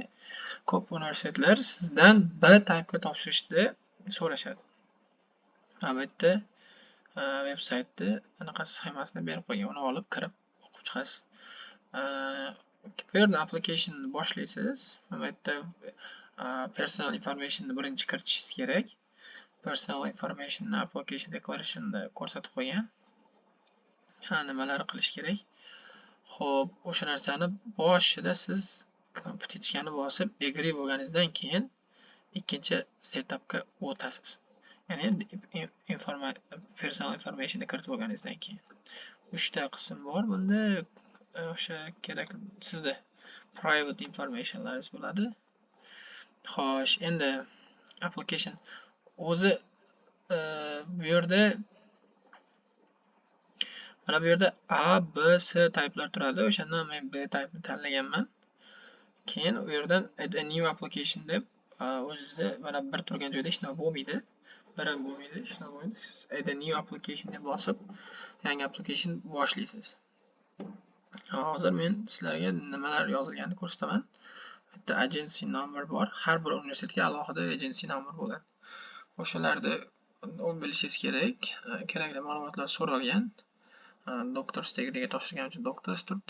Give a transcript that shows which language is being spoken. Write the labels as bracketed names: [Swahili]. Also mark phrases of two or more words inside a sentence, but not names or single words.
[Uzbek] Ko'p universitetlar sizdan B typega topshirishni so'rashadi. Albatta, veb-saytda anaqa sxemasini berib qo'ygan. Uni olib kirib o'qib chiqasiz. Bu yerda applicationni boshlaysiz. Bu yerda [English] personal informationni [Uzbek] birinchi kiritishingiz kerak. [English] Personal information application declarationda [Uzbek] ko'rsatib qo'ygan. Nimalar qilish kerak? Xo'p, o'sha narsani boshida siz petichkani bosib, agree bo'lganingizdan keyin ikkinchi setupga o'tasiz. Ya'ni [English] personal informationni [Uzbek] kiritib olganingizdan keyin. 3 ta qism bor bunda. O'sha kerak sizda [English] private informationlaringiz [Uzbek] bo'ladi. Xo'sh, endi application o'zi bu yerda mana bu yerda A, B, C typelar turadi. O'shandan men B type'ni tanlaganman. Keyin u yerdan [English] add a new application [Uzbek] deb o'zingizda mana bir turgan joyda hech nima bo'lmaydi. Biri bo'lmaydi, hech nima bo'lmaydi. [English] Add a new application [Uzbek] deb bosib, yangi application boshlaysiz. Hozir men sizlarga nimalar yozilganini ko'rsataman. Bitta [English] agency number [Uzbek] bor. Har bir universitetga alohida [English] agency number [Uzbek] bo'ladi. O'shalarni bilishingiz kerak. Kerakli ma'lumotlar so'ralgan. [English] Doctor's degree'ga [Uzbek] topshirgan uchun doctor's turibdi.